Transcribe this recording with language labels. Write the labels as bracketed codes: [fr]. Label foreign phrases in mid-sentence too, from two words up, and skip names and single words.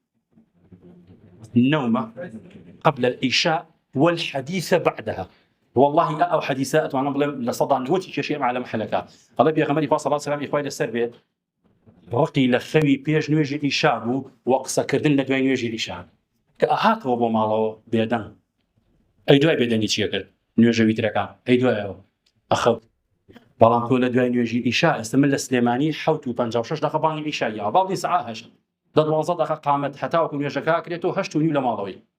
[ar] النوم قبل العشاء والحديث بعدها والله او حديثه [ckb] اتوانا بڵێم لە سەدا نوتی کێشێ على محلەکە ئەڵێ پێغەمبەری خوا سەڵات و سەلامی خوای لەسەر بێ ڕقی لە خەوی پێش نوێژی ئیشا بوو و قسەکردن لە دوای نوێژی ئیشا کە ئاهاتەوە بۆ ماڵەوە بێدەنگ ئەی دوای بێدەنگی چیە کرد نوێژە ویترەکان ئەی دوایەوە ئەخەوت بەڵام تۆ لە دوای نوێژی ئیشا ئێستا من لە سلێمانی 7:56 دقیقە بانگی ئیشاییە باڵی سەعات 8 12 دقیقە قامەت هەتاوەکو نوێژەکە کرێتەوە 8:30 لە ماڵەوەی